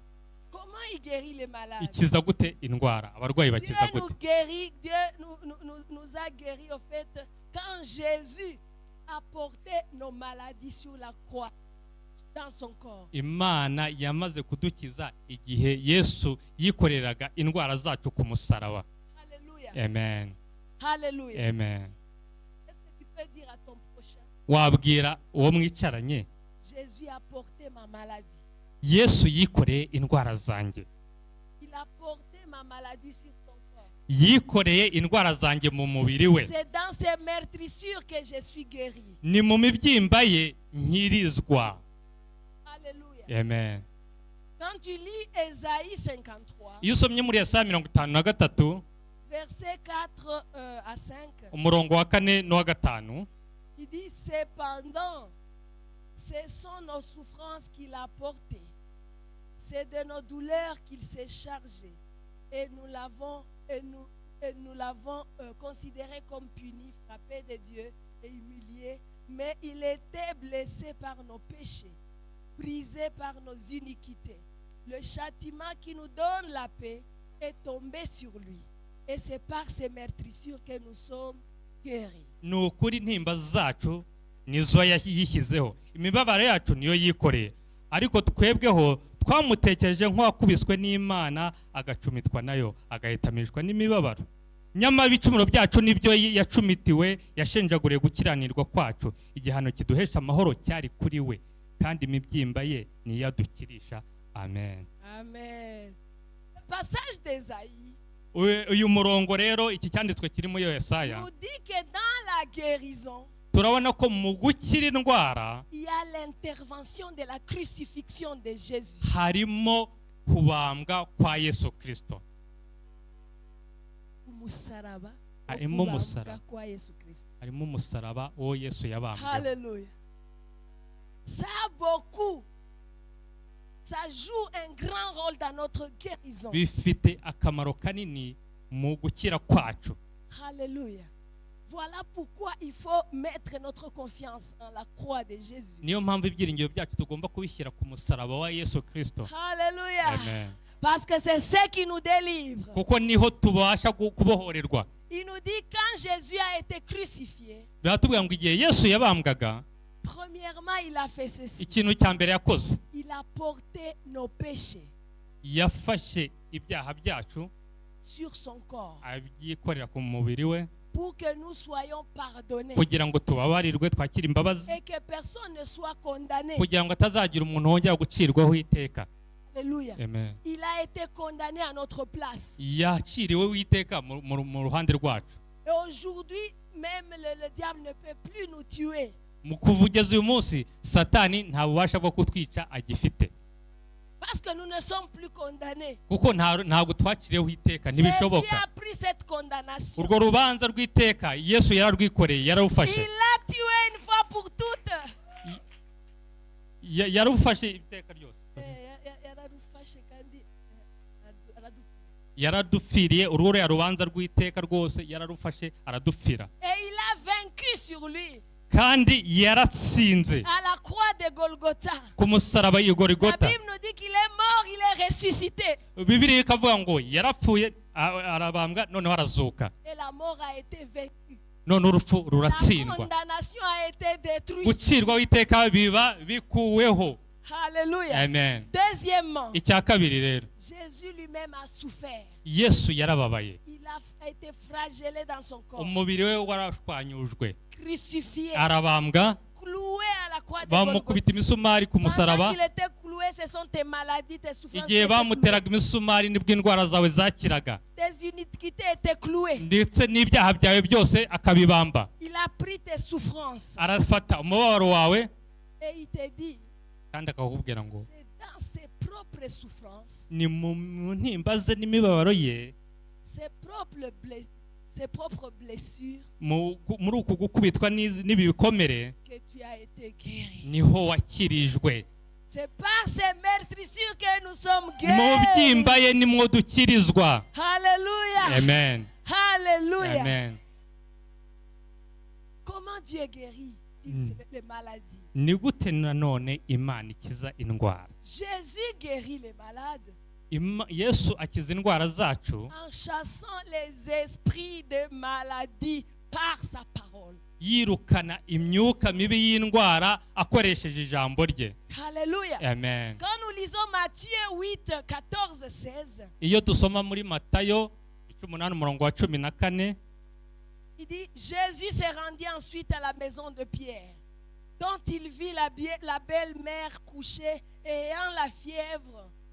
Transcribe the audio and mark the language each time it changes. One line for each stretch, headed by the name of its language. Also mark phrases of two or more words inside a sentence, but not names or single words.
French: Comment il guérit les malades?
Kinyarwanda: ikiza gute indwara? abarwayi
French: Dieu
Kinyarwanda: bakiza
French: nous
Kinyarwanda: gute?
French: guérit, Dieu nous a guéris au fait quand Jésus a porté nos maladies sur la croix dans son corps.
Kinyarwanda: Imana yamaze kudukiza igihe Yesu yikoreraga indwara zacu ku musaraba.
French: Alléluia. Amen. Alléluia. Amen. Est-ce que tu peux dire à ton prochain,
Kinyarwanda: wabwira uwo mwicaranye,
French: Jésus a porté ma maladie.
Kinyarwanda: Yesu yikoreye indwara zanjye,
French: Il a porté ma maladie sur son corps.
Kinyarwanda: yikoreye indwara zanjye mu mubiri we.
French: C'est dans ses meurtrissures que je suis guéri.
Kinyarwanda: ni mu mibyimba ye nkirizwa.
French: Alléluia. Amen. Quand tu lis Ésaïe 53,
Kinyarwanda: iyo usomye muri Yesaya 53
French: versets 4 à 5,
Kinyarwanda: umurongo wa 4 n'uwa 5,
French: il dit, cependant, ce sont nos souffrances qu'il a portées. C'est de nos douleurs qu'il s'est chargé. Et nous l'avons considéré comme puni, frappé de Dieu et humilié. Mais il était blessé par nos péchés, brisé par nos iniquités. Le châtiment qui nous donne la paix est tombé sur lui. Et c'est par ses meurtrissures que nous sommes guéris.
Kinyarwanda: ni ukuri intimba zacu nizo yishyizeho, imibabaro yacu niyo yikoreye, ariko twebweho twamutekereje nk'uwakubiswe n'Imana agacumitwa nayo, agahitamishwa n'imibabaro. nyamara ibicumuro byacu nibyo yacumitiwe, yashenjaguriye gukiranirwa kwacu. igihano kiduhesha amahoro cyari kuri we, kandi imibyimba ye niyo adukirisha.
French: Amen. Amen. Le passage d'Ésaïe
Kinyarwanda: uyu murongo rero, iki cyanditswe kiri muri Yesaya,
French: nous dit que dans la guérison,
Kinyarwanda: turabona ko mu gukira indwara
French: il y a l'intervention de la crucifixion de Jésus.
Kinyarwanda: harimo kubambwa kwa Yesu Kristo. Umusaraba, harimo ukubambwa umusaraba, kwa Yesu Kristo. harimo umusaraba uwo Yesu yabambwe.
French: Alléluia. Ça a beaucoup. Ça joue un grand rôle dans notre guérison.
Kinyarwanda: bifite akamaro kanini mu gukira kwacu.
French: Alléluia. Voilà pourquoi il faut mettre notre confiance en la croix de Jésus.
Kinyarwanda: niyo mpamvu ibyiringiro byacu tugomba kubishyira ku musaraba wa Yesu Kristo.
French: Alléluia. Amen. Parce que c'est ce qui nous délivre.
Kinyarwanda: kuko niho tubasha kubohorerwa.
French: Il nous dit quand Jésus a été crucifié,
Kinyarwanda: biratubwira ngo igihe Yesu yabambwaga,
French: premièrement, il a fait ceci.
Kinyarwanda: ikintu cya mbere yakoze,
French: Il a porté nos péchés.
Kinyarwanda: yafashe ibyaha byacu
French: sur son corps
Kinyarwanda: abyikorera ku mubiri we
French: pour que nous soyons pardonnés
Kinyarwanda: kugira ngo tubabarirwe twakire imbabazi
French: et que personne ne soit condamné.
Kinyarwanda: kugira ngo atazagira umuntu wongera gucirwaho iteka.
French: Alléluia. Amen. Il a été condamné à notre place.
Kinyarwanda: Yaciriweho iteka mu ruhande rwacu.
French: Et aujourd'hui, même le diable ne peut plus nous tuer.
Kinyarwanda: Mu kuvugeza uyu munsi satani nta bubasha bwo kutwica agifite.
French: Parce que nous ne sommes plus condamnés.
Kinyarwanda: Kuko ntabwo twakiriyeho iteka
French: Jésus
Kinyarwanda: ntibishoboka.
French: a pris cette condamnation.
Kinyarwanda: Urwo rubanza rw'iteka Yesu yararwikoreye yararufashe.
French: Il l'a tué une fois pour toutes.
Kinyarwanda: Yararufashe iteka ryose. Yaradupfiriye urwo rubanza rw'iteka rwose yararufashe aradupfira.
French: Et il a vaincu sur lui.
Kinyarwanda: Kandi yaratsinze
French: À la croix de Golgotha.
Kinyarwanda: ku musaraba i
French: La Golgotha. Bible nous dit qu'il est mort, il est ressuscité.
Kinyarwanda: Bibiliya ikavuga ngo yarapfuye arabambwa noneho arazuka.
French: Et la mort a été vaincue.
Kinyarwanda: None urupfu
French: La
Kinyarwanda: ruratsindwa.
French: condamnation a été détruite.
Kinyarwanda: Gucirwaho iteka biba bikuweho.
French: Alléluia. Amen. Deuxièmement,
Kinyarwanda: Icya kabiri rero
French: Jésus lui-même a souffert.
Kinyarwanda: Yesu yarababaye.
French: Il a été flagellé dans son corps,
Kinyarwanda: Umubiri we warashwanyujwe
French: crucifié,
Kinyarwanda: arabambwa
French: cloué à la croix de Golgotha.
Kinyarwanda: bamukubita imisumari ku
French: Pendant
Kinyarwanda: musaraba.
French: qu'il était cloué, ce sont tes maladies, tes souffrances,
Kinyarwanda: Igihe bamuteraga imisumari nibwo indwara zawe zakiraga
French: tes iniquités étaient clouées.
Kinyarwanda: ndetse n'ibyaha byawe byose akabibamba.
French: Il a pris tes souffrances
Kinyarwanda: Arafata umubabaro wawe
French: et il te dit,
Kinyarwanda: kandi akakubwira ngo
French: c'est dans ses propres souffrances,
Kinyarwanda: ni mu ntimba ze n'imibabaro ye,
French: ses propres blessures
Kinyarwanda: muri uku gukubitwa n'ibi bikomere
French: que tu as été guéri.
Kinyarwanda: niho wakirijwe.
French: C'est par ces meurtrissures que nous sommes
Kinyarwanda: Mu
French: guéris.
Kinyarwanda: byimba ye nimwo dukirizwa.
French: Alléluia. Amen. Alléluia. Amen. Comment Dieu guérit les maladies?
Kinyarwanda: Ni gute nanone Imana ikiza indwara?
French: Jésus guérit les malades
Kinyarwanda: Yesu akiza indwara zacu
French: en chassant les esprits de maladie par sa parole.
Kinyarwanda: yirukana imyuka mibi y'indwara akoresheje ijambo rye.
French: Alléluia. Amen. Quand nous lisons Matthieu 8, 14, 16,
Kinyarwanda: Iyo dusoma muri Matayo 18:14,
French: il dit, Jésus se rendit ensuite à la maison de Pierre, dont il vit la belle-mère couchée et ayant la fièvre.